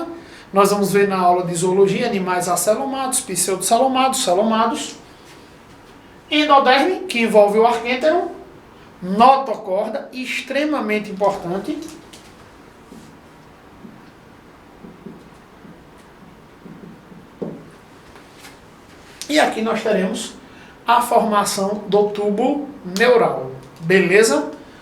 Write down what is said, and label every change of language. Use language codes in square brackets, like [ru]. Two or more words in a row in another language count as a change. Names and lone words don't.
[pt] Nós vamos ver na aula de zoologia animais acelomados, pseudocelomados, celomados. Endoderme, que envolve o arquênteron, notocorda, extremamente importante. E aqui nós teremos a formação do tubo neural.